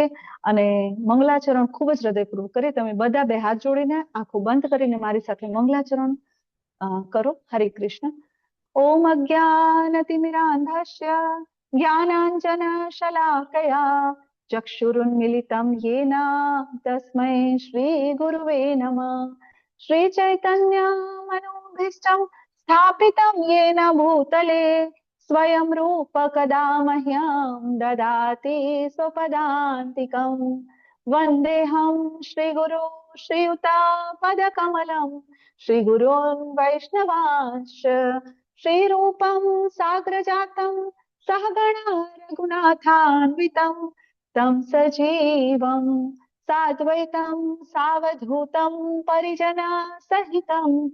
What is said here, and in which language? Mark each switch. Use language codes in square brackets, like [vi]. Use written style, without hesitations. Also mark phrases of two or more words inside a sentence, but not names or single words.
[gu] અને મંગલાચરણ ખૂબ જ હૃદયપૂર્વક કરી. તમે બધા બે હાથ જોડીને આંખો બંધ કરીને મારી સાથે મંગલાચરણ કરો. [sa] हरे कृष्ण. ओम अज्ञानतिमिरांधस्य ज्ञानांजन शलाकया चक्षुरुन्मिलितं येन तस्मै श्री गुरुवे नमः. श्री चैतन्य मनोभीष्टं स्थापितं येन भूतले स्वयं रूप कदा मह्यं ददाति स्वपदान्तिकं. वन्देऽहं श्रीगुरु श्रीयुतापदकमलं श्रीगुरून् वैष्णवांश्च श्रीरूपं साग्रजातं सहगणा रघुनाथान्वितं तं सजीवं साद्वैतं सावधूतं परिजना सहितं